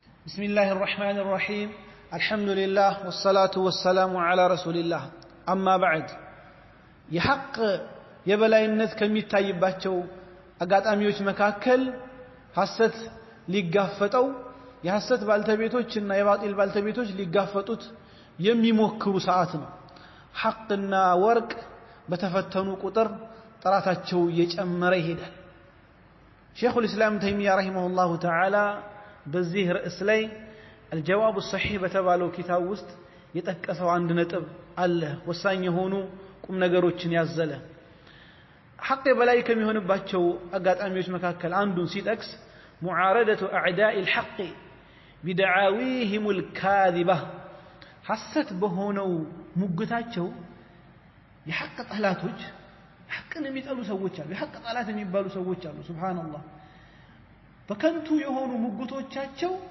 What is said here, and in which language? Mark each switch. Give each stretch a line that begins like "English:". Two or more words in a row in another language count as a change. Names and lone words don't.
Arabic: بسم الله الرحمن الرحيم الحمد لله والصلاة والسلام على رسول الله أما بعد يحق
Amharic: የበላይነት ከሚታይባቸው አጋጣሚዎች መካከል ሐሰት ሊጋፈጠው የሐሰት ባልተቤቶችና የባጢል ባልተቤቶች ሊጋፈጡት የሚሞክሩ ሰዓት ነው ሐቅና ወርቅ በተፈተኑ ቁጥር ጥራታቸው እየጨመረ ይሄዳል
Arabic: شيخ الاسلام
Amharic: ተይሚያ
Arabic: رحمه الله تعالى
Amharic: በዚህ ርዕስ ላይ الجواب الصحيح በተባለው ኪታብ ውስጥ የጠቀሰው አንድ ነጥብ አለ ወሳኝ የሆኑ ቁም ነገሮችን ያዘለ حق በላይ ከሚሆንባቸው አጋጣሚዎች መካከል አንዱን ሲጠቅስ
Arabic: معارضه اعداء الحق بدعاويهم الكاذبه
Amharic: ሐሰት በሆነው ሙግታቸው የሐቅ ጠላቶች ሐቅን የሚጠሉ ሰዎች አሉ የሐቅ ጠላት የሚባሉ ሰዎች አሉ ሱብሃንአላህ በከንቱ የሆኑ ሙግቶቻቸው